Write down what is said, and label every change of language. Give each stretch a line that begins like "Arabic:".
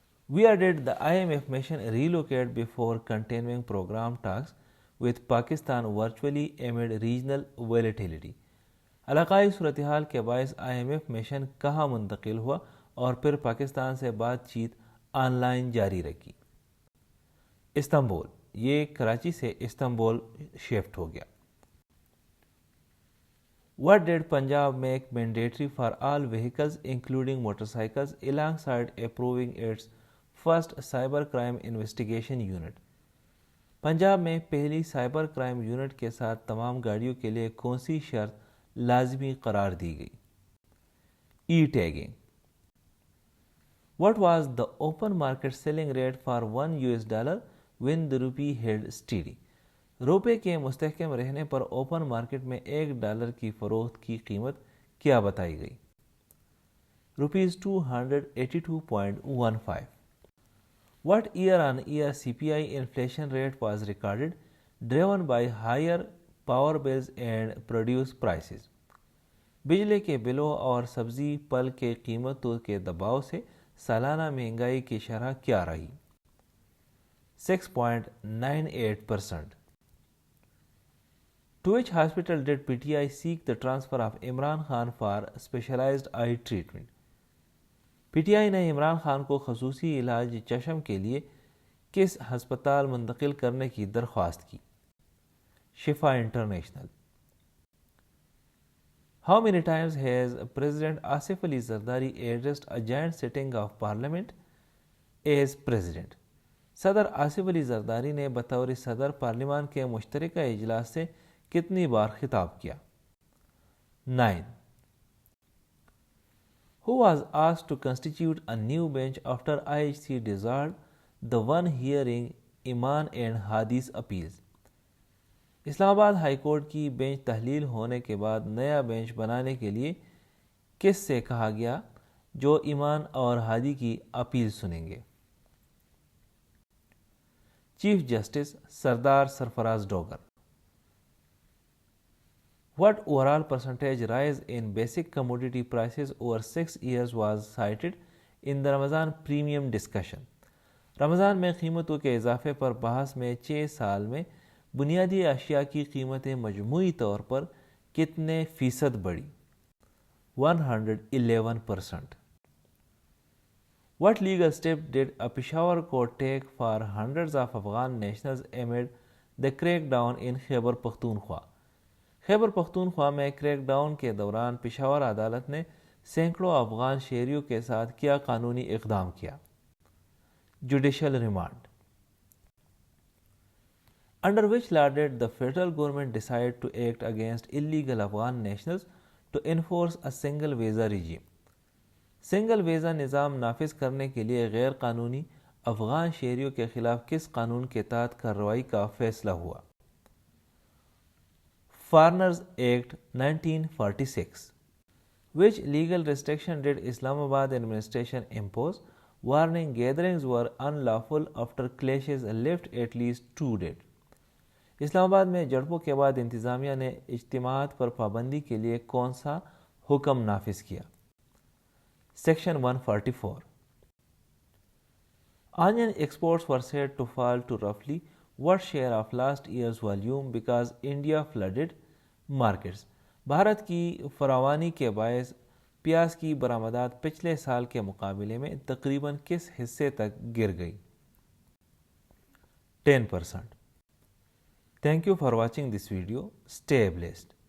English: Where did the IMF mission relocate before continuing program talks with Pakistan virtually amid regional volatility?
Urdu: علاقائی صورتحال کے باعث IMF mission کہاں منتقل ہوا اور پھر پاکستان سے بات چیت آن لائن جاری رکھی؟ استنبول. یہ کراچی سے استنبول شفٹ ہو گیا.
English: What did Punjab make mandatory for all vehicles including motorcycles alongside approving its first cyber crime investigation unit?
Urdu: Punjab میں پہلی سائبر کرائم یونٹ کے ساتھ تمام گاڑیوں کے لیے کون سی شرط لازمی قرار دی گئی؟ ای tagging.
English: What was the open market selling rate for $1 when the rupee held steady?
Urdu: روپے کے مستحکم رہنے پر اوپن مارکیٹ میں $1 کی فروخت کی قیمت کیا بتائی گئی؟ $282.15.
English: What year-on-year CPI inflation rate was recorded, driven by higher power bills and produce prices?
Urdu: بجلی کے بلوں اور سبزی پھل کے قیمتوں کے دباؤ سے سالانہ مہنگائی کی شرح کیا رہی؟ 6.98%.
English: To which hospital did PTI seek the transfer of Imran Khan for specialized eye treatment?
Urdu: PTI نے عمران خان کو خصوصی علاج چشم کے لیے کس ہسپتال منتقل کرنے کی درخواست کی؟ شفا international.
English: How many times has President Asif Ali Zardari addressed a joint sitting of Parliament as President?
Urdu: صدر آصف علی زرداری نے بطور صدر پارلیمان کے مشترکہ اجلاس سے کتنی بار خطاب کیا؟ 9.
English: who was asked to constitute a new bench after IHC dissolved the one hearing Iman and Hadi's appeals.
Urdu: اسلام آباد ہائی کورٹ کی بینچ تحلیل ہونے کے بعد نیا بینچ بنانے کے لیے کس سے کہا گیا جو ایمان اور ہادی کی اپیل سنیں گے؟ Chief justice Sardar Sarfaraz Dogar.
English: What overall percentage rise in basic commodity prices over 6 years was cited in the Ramadan premium discussion.
Urdu: رمضان میں قیمتوں کے اضافے پر بحث میں 6 سال میں بنیادی اشیاء کی قیمتیں مجموعی طور پر کتنے فیصد بڑھی؟ 111%.
English: What legal step did a Peshawar court take for hundreds of Afghan nationals amid the crackdown in Khyber Pakhtunkhwa?
Urdu: Khyber Pakhtunkhwa میں کریک ڈاؤن کے دوران پشاور عدالت نے سینکڑوں افغان شہریوں کے ساتھ کیا قانونی اقدام کیا؟ Judicial remand.
English: Under which law did the federal government decide to act against illegal Afghan nationals to enforce a single visa regime?
Urdu: Single visa نظام نافذ کرنے کے لیے غیر قانونی افغان شہریوں کے خلاف کس قانون کے تحت کارروائی کا فیصلہ ہوا؟ Foreigners Act 1946.
English: Which legal restriction did Islamabad administration impose, warning gatherings were unlawful after clashes left at least 2 dead?
Urdu: اسلام آباد میں جھڑپوں کے بعد انتظامیہ نے اجتماعات پر پابندی کے لیے کون سا حکم نافذ کیا؟ Section 144.
English: Onion exports were said to fall to roughly what share of last year's volume because India flooded markets?
Urdu: Bharat کی فراوانی کے باعث پیاز کی برآمدات پچھلے سال کے مقابلے میں تقریباً کس حصے تک گر گئی؟ 10%.
English: Thank you for watching this video. Stay blessed.